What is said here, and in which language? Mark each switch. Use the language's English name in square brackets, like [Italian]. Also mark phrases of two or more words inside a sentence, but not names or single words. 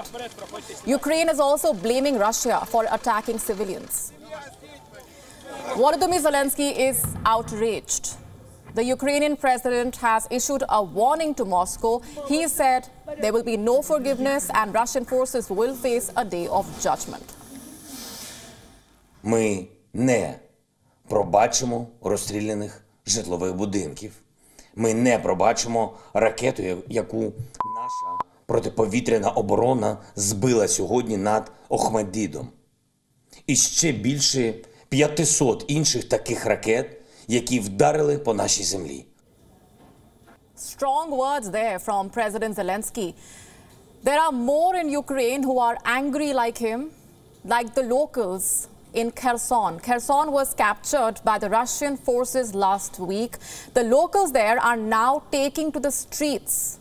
[English] Ukraine is also blaming Russia for attacking civilians. Volodymyr Zelensky is outraged. The Ukrainian president has issued a warning to Moscow. He said there will be no forgiveness and Russian forces will face a day of judgment. [Ukrainian] Ми не пробачимо розстріляних житлових будинків. Ми не пробачимо ракету, яку наша протиповітряна оборона збила сьогодні над Охмаддідом. І ще більше 500 інших таких ракет, які вдарили по нашій землі. [English] Strong words there from President Zelensky. There are more in Ukraine who are angry like him, like the locals in Kherson. Kherson was captured by the Russian forces last week. The locals there are now taking to the streets.